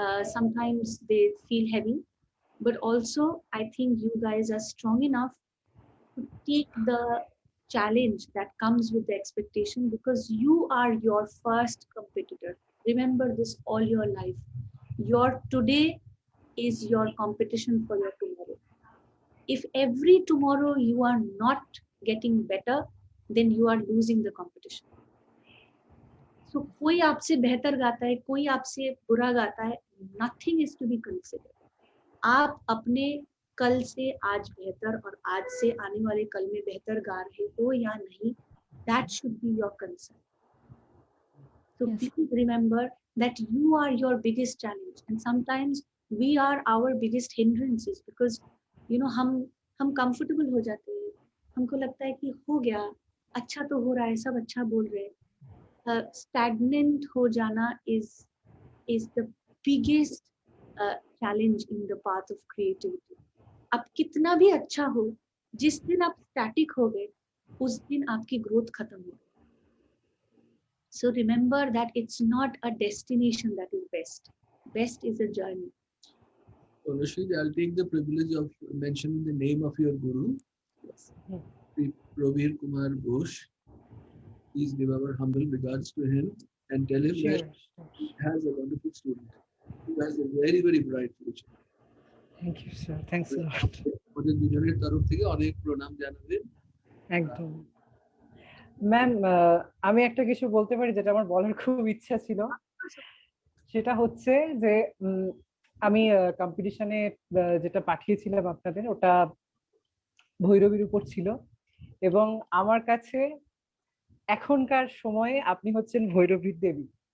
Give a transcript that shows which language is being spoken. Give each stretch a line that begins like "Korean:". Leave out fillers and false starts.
English: Sometimes they feel heavy, but also I think you guys are strong enough to take the challenge that comes with the expectation, because you are your first competitor. Remember this all your life. Your today is your competition for your tomorrow. If every tomorrow you are not getting better, then you are losing the competition.
Hindi: So कोई आपसे बेहतर गाता है, कोई आपसे बुरा गाता है,
English: nothing is to be considered.
Hindi: आप अपने कल से आज बेहतर और आज से आने वाले कल में बेहतर गा रहे हो या नहीं,
English: that should be your concern. So Yes. please remember that you are your biggest challenge, and sometimes we are our biggest hindrances, because
Hindi: हम comfortable हो जाते हैं, हमको लगता है कि हो गया, अच्छा तो हो रहा है, सब अच्छा बोल रहे हैं.
English: Stagnant
Hindi: हो जाना
English: is the biggest challenge in the path of creativity.
Hindi: आप कितना भी अच्छा हो, जिस दिन आप static हो गए, उस दिन आपकी growth खत्म हो गई.
English: So remember that it's not a destination that is best. Best is a journey. So, Rashid, I'll take the privilege of mentioning the name of your guru, Yes. Sri Pravir Kumar Ghosh. Please give our humble regards to him and tell him that he has a wonderful student who has a very, very bright future. Thank you, sir. Thanks a lot.
Bangla: আমাদের দুজনের তরফ থেকে অনেক প্রণাম জানাবেন। একদম। Ma'am, আমি একটা কিছু বলতে পারি যেটা আমার বলার খুব ইচ্ছা ছিল। সেটা হচ্ছে যে আমি কম্পিটিশনে যেটা পাঠিয়েছিলাম আপনাদের, ওটা ভৈরবীর উপর ছিল, এবং আমার কাছে এখনকার সময়ে আপনি হচ্ছেন ভৈরবীর দেবী।